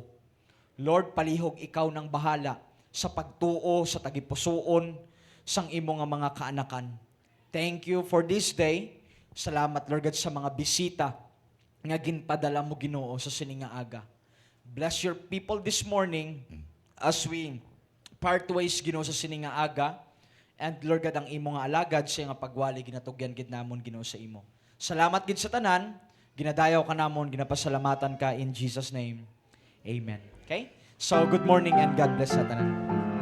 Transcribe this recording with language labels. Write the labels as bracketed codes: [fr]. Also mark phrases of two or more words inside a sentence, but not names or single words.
[hil] Lord, palihog ikaw nang bahala sa pagtuo, sa tagipusoon, sang imo nga mga kaanakan. [en] Thank you for this day. [hil] Salamat Lord God sa mga bisita nga ginpadala mo Ginoo sa sininga aga. [en] Bless your people this morning as we part ways [hil] Ginoo sa sininga aga. And Lord God, ang imo nga alagad sa nga pagwali ginatugyan gid namon Ginoo sa imo. Salamat gid sa tanan. Ginadayaw ka namon, ginapasalamatan ka [en] in Jesus name. Amen. Okay? So good morning and God bless [hil] sa tanan.